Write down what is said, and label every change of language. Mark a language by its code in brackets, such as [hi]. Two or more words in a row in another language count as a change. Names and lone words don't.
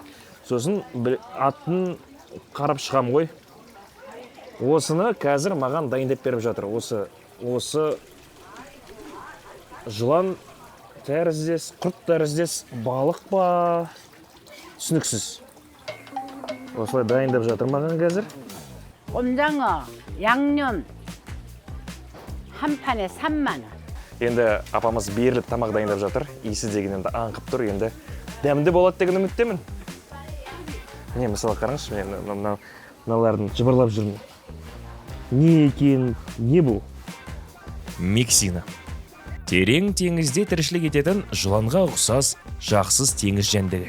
[kk] Сосын атын қарап шығам ғой. Осыны қазір маған дайындап беріп жатыр. Осы жылан тәріздес, құрт тәріздес балық па, түсініксіз. Осылай дайындап жатыр маған қазір. [ko] 꼼장어, 양념 한 판에 3만 원. [kk] Енді апамыз беріліп тамақ дайындап жатыр. Иісі деген енді аңқып тұр. Енді дәмді болады деген үміттемін. Міне, мысалы қараңызшы, мен мыналардың жыбырлап жүрмін. Не екен, не бұл? Мексина. Терең теңізде тіршілік ететін жыланға ұқсас жақсыз теңіз жәндігі.